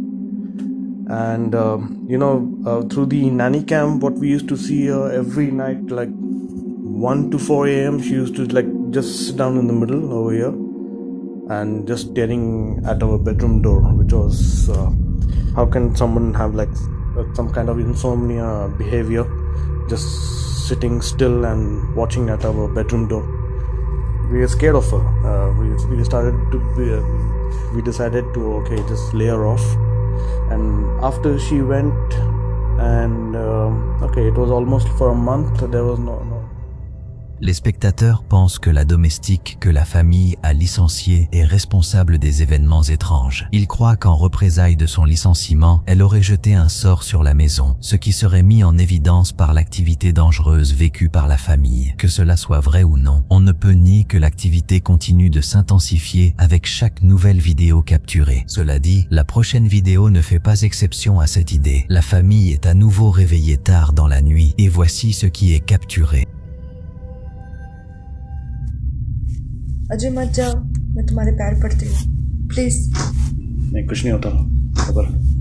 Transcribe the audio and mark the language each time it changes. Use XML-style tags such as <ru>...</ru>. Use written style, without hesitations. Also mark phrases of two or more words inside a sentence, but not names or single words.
<en>And through the nanny cam, what we used to see her every night, like 1 to 4 a.m, she used to like just sit down in the middle over here and just staring at our bedroom door, which was how can someone have like some kind of insomnia behavior, just sitting still and watching at our bedroom door. We were scared of her. We decided to just lay her off. And after she went, and it was almost for a month, there was no.</en> <fr>Les spectateurs pensent que la domestique que la famille a licenciée est responsable des événements étranges. Ils croient qu'en représailles de son licenciement, elle aurait jeté un sort sur la maison, ce qui serait mis en évidence par l'activité dangereuse vécue par la famille. Que cela soit vrai ou non, on ne peut nier que l'activité continue de s'intensifier avec chaque nouvelle vidéo capturée. Cela dit, la prochaine vidéo ne fait pas exception à cette idée. La famille est à nouveau réveillée tard dans la nuit, et voici ce qui est capturé.</fr> <hi>अजय मत जाओ, मैं तुम्हारे पैर पड़ती हूँ, प्लीज। नहीं, कुछ नहीं होता, खबर।</hi>